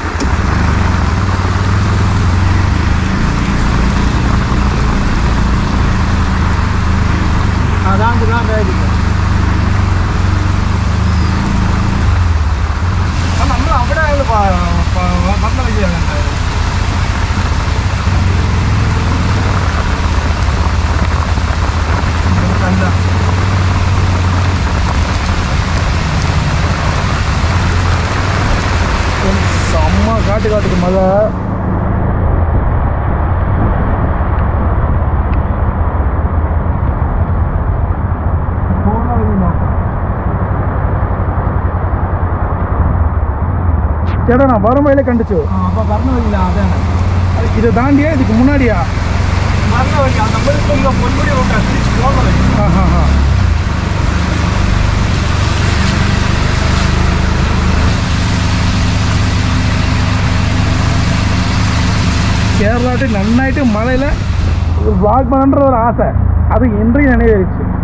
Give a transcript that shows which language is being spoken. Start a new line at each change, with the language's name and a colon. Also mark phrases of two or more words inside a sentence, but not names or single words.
Malayalam: അതാണ് ഇതാണ്ടായിരിക്കും. നമ്മൾ അവിടെ വന്ന വഴിയാണ് ഉണ്ടായത്. അല്ല
Tamil: செம்ம காட்டுக்கு மழை. ചേട്ടാ நான் வரும் வழியில கண்டுச்சு.
Malayalam: അപ്പോൾ പറഞ്ഞ വഴിയില്ല, അതാണ്
Tamil: இதை தாண்டியா இதுக்கு முன்னாடியா?
Malayalam: പറഞ്ഞ വഴിയാ. നമ്മളിപ്പോൾ ഇങ്ങനെ പൊന്മുടി നോക്കാം, തിരിച്ച് പോകുന്ന വഴി.
Tamil: கேரளாட்டு நன்னாயிட்டு மழையில் vlog பண்ணுன்ற ஒரு ஆசை, அது இன்றையும் நினைவாயிருச்சு.